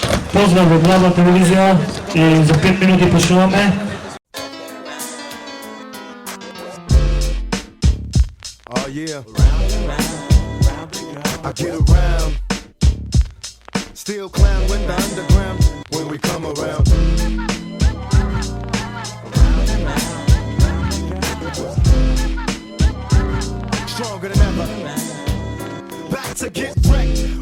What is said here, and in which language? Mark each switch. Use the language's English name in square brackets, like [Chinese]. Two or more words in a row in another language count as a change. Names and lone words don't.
[Macedonian] Pozdrav od Glava televizija i za 5 minuti počnuvame. [English] Oh yeah, I get around, still clown with the underground when we come around. Stronger than ever, back to get wrecked.